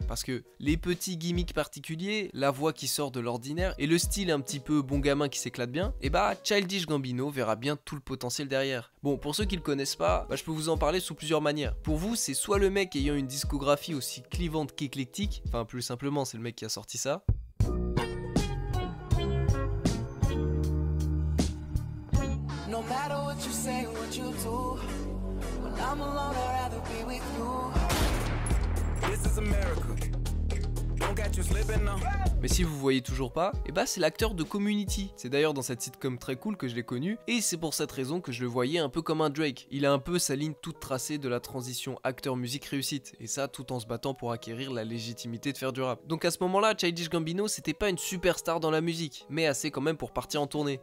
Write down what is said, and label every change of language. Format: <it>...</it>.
<fr>Parce que les petits gimmicks particuliers, la voix qui sort de l'ordinaire et le style un petit peu bon gamin qui s'éclate bien, et bah Childish Gambino verra bien tout le potentiel derrière. Bon, pour ceux qui le connaissent pas, je peux vous en parler sous plusieurs manières. Pour vous, c'est soit le mec ayant une discographie aussi clivante qu'éclectique, enfin plus simplement c'est le mec qui a sorti ça.</fr> <en>No matter what you say, what you do, when I'm alone, I'd rather be with you. This is America. Don't get you slipping now.</en> <fr>Mais si vous voyez toujours pas, et bah c'est l'acteur de Community. C'est d'ailleurs dans cette sitcom très cool que je l'ai connu, et c'est pour cette raison que je le voyais un peu comme un Drake. Il a un peu sa ligne toute tracée de la transition acteur-musique réussite, et ça tout en se battant pour acquérir la légitimité de faire du rap. Donc à ce moment-là, Childish Gambino c'était pas une superstar dans la musique, mais assez quand même pour partir en tournée.</fr>